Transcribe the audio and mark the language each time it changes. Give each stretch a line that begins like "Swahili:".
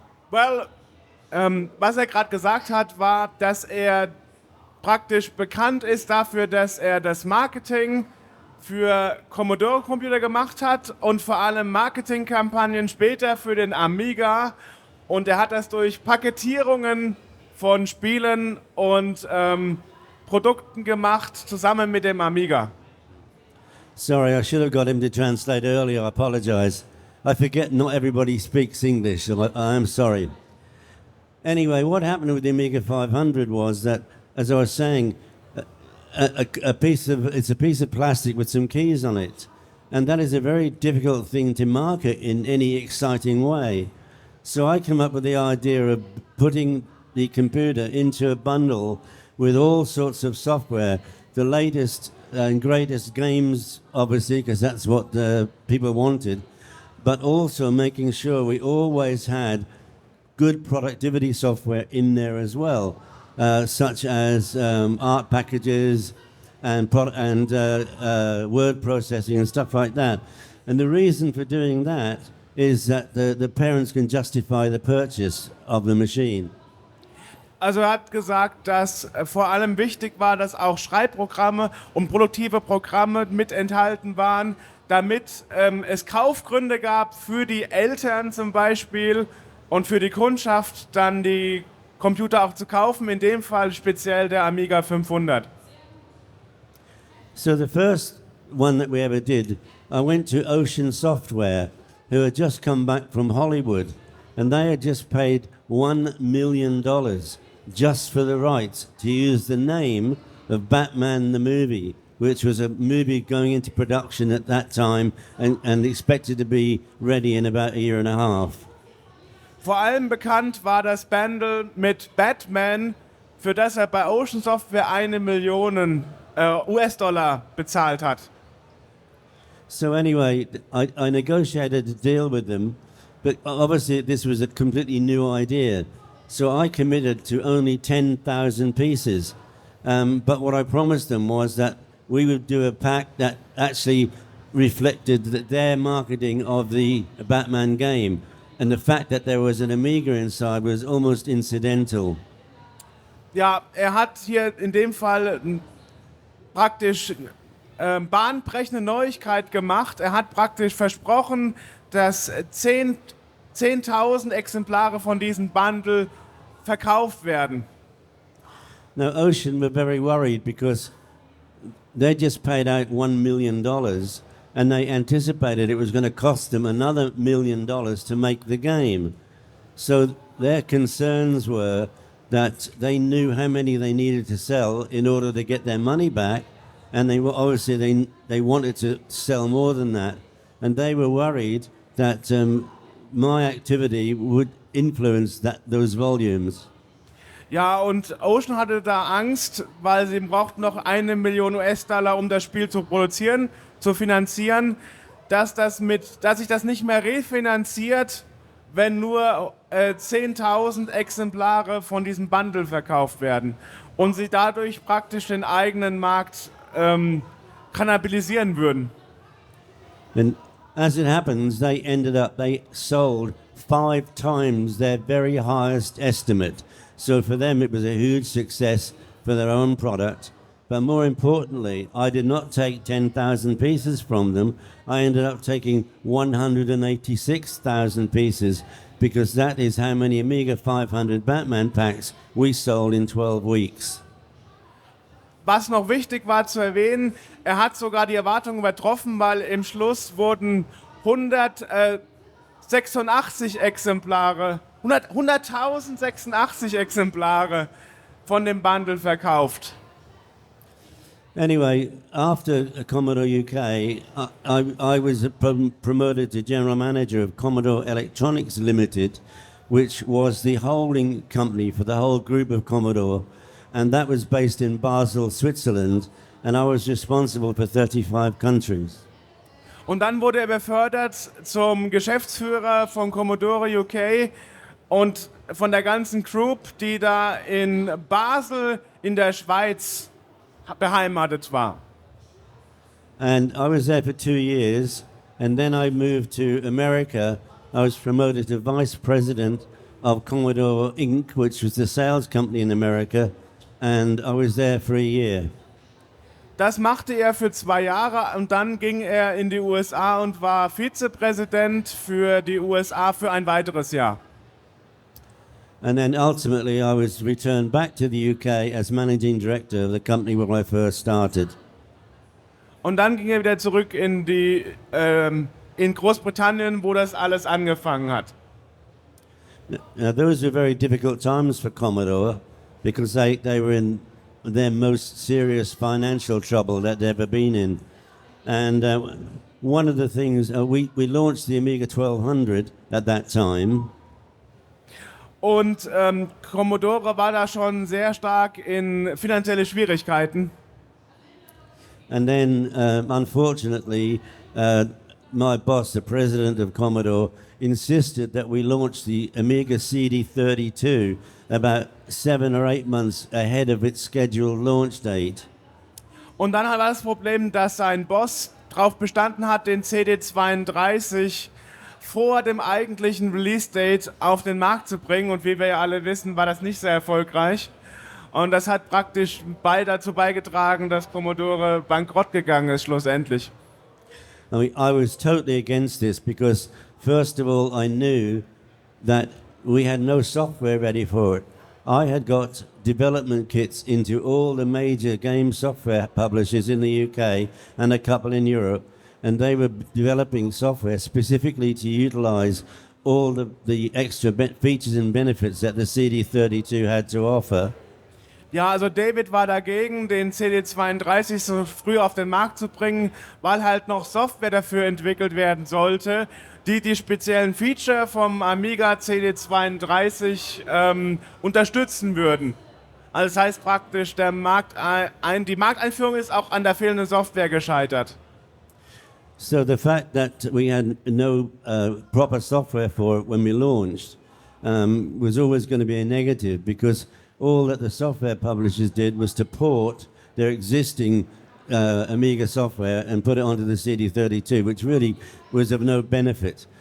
German: Well, was gerade gesagt hat, war, dass praktisch bekannt ist dafür, dass das Marketing für Commodore-Computer gemacht hat und vor allem Marketingkampagnen später für den Amiga. Und hat das durch Paketierungen von Spielen und Produkten gemacht, zusammen mit dem Amiga.
English: Sorry, I should have got him to translate earlier. I apologize. I forget not everybody speaks English, so I am sorry. Anyway, what happened with the Amiga 500 was that, as I was saying, it's a piece of plastic with some keys on it, and that is a very difficult thing to market in any exciting way. So I came up with the idea of putting the computer into a bundle with all sorts of software, the latest and greatest games, obviously, because that's what the people wanted, but also making sure we always had good productivity software in there as well. Such as art packages and word processing and stuff like that. And the reason for doing that is that the parents can justify the purchase of the machine.
German: Also hat gesagt, dass vor allem wichtig war, dass auch Schreibprogramme und produktive Programme mit enthalten waren, damit es Kaufgründe gab für die Eltern zum Beispiel und für die Kundschaft dann die Computer auch zu kaufen, in dem Fall speziell der Amiga 500.
English: So the first one that we ever did, I went to Ocean Software, who had just come back from Hollywood, and they had just paid $1 million just for the rights to use the name of Batman the movie, which was a movie going into production at that time and expected to be ready in about a year and a half.
German: Vor allem bekannt war das Bundle mit Batman, für das er bei Ocean Software 1 Million US-Dollar bezahlt hat.
English: So anyway, I negotiated a deal with them, but obviously this was a completely new idea. So I committed to only 10,000 pieces. But what I promised them was that we would do a pack that actually reflected their marketing of the Batman game. And the fact that there was an Amiga inside was almost incidental.
German: Ja, hat hier in dem Fall praktisch bahnbrechende Neuigkeit gemacht. Hat praktisch versprochen, dass 10.000 Exemplare von diesem Bundle verkauft werden.
English: Now, Ocean were very worried because they just paid out $1 million and they anticipated it was going to cost them another $1 million to make the game. So their concerns were that they knew how many they needed to sell in order to get their money back, and they were obviously they wanted to sell more than that, and they were worried that my activity would influence those volumes.
German: Ja, und Ocean hatte da Angst, weil sie brauchten noch 1 Million US-Dollar, um das Spiel zu produzieren, zu finanzieren, dass sich das nicht mehr refinanziert, wenn nur 10.000 Exemplare von diesem Bundle verkauft werden und sie dadurch praktisch den eigenen Markt kannibalisieren würden.
English: And as it happens, they sold 5 times their very highest estimate. So for them, it was a huge success for their own product. But more importantly, I did not take 10,000 pieces from them. I ended up taking 186,000 pieces because that is how many Amiga 500 Batman packs we sold in 12 weeks.
German: Was noch wichtig war zu erwähnen, hat sogar die Erwartungen übertroffen, weil im Schluss wurden 186 Exemplare 100.086 Exemplare von dem Bundle verkauft.
English: Anyway, after Commodore UK, I was promoted to General Manager of Commodore Electronics Limited, which was the holding company for the whole group of Commodore, and that was based in Basel, Switzerland, and I was responsible for 35 countries.
German: Und dann wurde er befördert zum Geschäftsführer von Commodore UK und von der ganzen Group, die da in Basel in der Schweiz beheimatet war.
English: And I was there for 2 years, and then I moved to America. I was promoted to Vice President of Commodore Inc., which was the sales company in America, and I was there for a year.
German: Das machte er für 2 Jahre und dann ging er in die USA und war Vizepräsident für die USA für ein weiteres Jahr.
English: And then ultimately I was returned back to the UK as managing director of the company where I first started.
German: Und dann ging er wieder zurück in Großbritannien, wo das alles angefangen hat.
English: Now those were very difficult times for Commodore because they were in their most serious financial trouble that they'd ever been in. And one of the things, we launched the Amiga 1200 at that time.
German: Und Commodore war da schon sehr stark in finanzielle Schwierigkeiten.
English: And then, unfortunately, my boss, the president of Commodore, insisted that we launch the Amiga CD32 about 7 or 8 months ahead of its scheduled launch date.
German: Und dann war das Problem, dass sein Boss darauf bestanden hat, den CD32 vor dem eigentlichen Release-Date auf den Markt zu bringen. Und wie wir ja alle wissen, war das nicht sehr erfolgreich. Und das hat praktisch dazu beigetragen, dass Commodore bankrott gegangen ist schlussendlich.
English: I was totally against this because, first of all, I knew that we had no software ready for it. I had got development kits into all the major game software publishers in the UK and a couple in Europe, and they were developing software specifically to utilize all the extra features and benefits that the CD32 had to offer.
German: Ja, also David war dagegen, den CD32 so früh auf den Markt zu bringen, weil halt noch Software dafür entwickelt werden sollte, die die speziellen Feature vom Amiga CD32 unterstützen würden. Also das heißt praktisch, die Markteinführung ist auch an der fehlenden Software gescheitert.
English: So the fact that we had no proper software for it when we launched was always going to be a negative, because all that the software publishers did was to port their existing Amiga software and put it onto the CD32, which really was of no benefit.